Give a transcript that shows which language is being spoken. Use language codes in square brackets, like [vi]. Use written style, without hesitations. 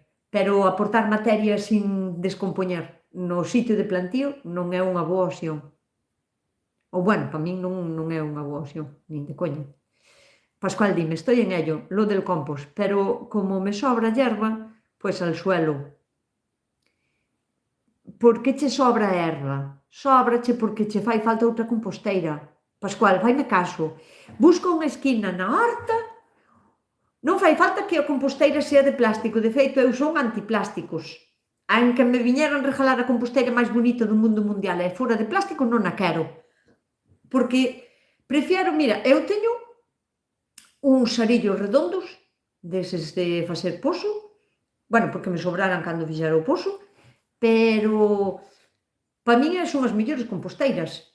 [gl] Pero aportar materia sin descompoñer no sitio de plantío non é unha boa opción. Ou, bueno, para min non é unha boa opción, nin de coña. [es] Pascual, dime, estoy en ello, lo del compost, pero como me sobra hierba, pues al suelo. [gl] Por que che sobra erva? Sóbrache porque che fai falta outra composteira. Pascual, faime caso. Busca unha esquina na horta. Non fai falta que a composteira sea de plástico. De feito, eu son antiplásticos. Aínque me viñeran regalar a composteira máis bonita do mundo mundial e fora de plástico, non a quero. Porque Prefiero, mira, eu teño uns arillos redondos, deses de facer pozo, bueno, porque me sobraran cando fixera o pozo, pero para min son as mellores composteiras.